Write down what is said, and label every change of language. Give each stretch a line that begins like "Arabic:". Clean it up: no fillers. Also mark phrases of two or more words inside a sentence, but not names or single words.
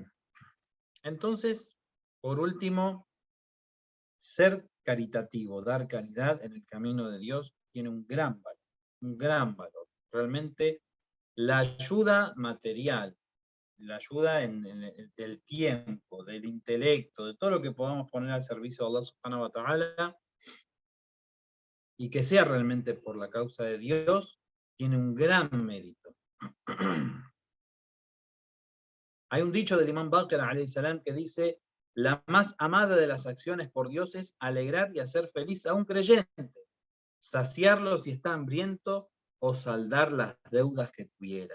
Spanish: Entonces, por último, ser caritativo, dar caridad en el camino de Dios, tiene un gran valor, un gran valor. Realmente la ayuda material, la ayuda del tiempo, del intelecto, de todo lo que podamos poner al servicio de
Arabic: الله سبحانه وتعالى,
Spanish: y que sea realmente por la causa de Dios, tiene un gran mérito. Hay un dicho del Imam Baqir
Arabic: عليه السلام
Spanish: que dice: la más amada de las acciones por Dios es alegrar y hacer feliz a un creyente, saciarlo si está hambriento o saldar las deudas que tuviera.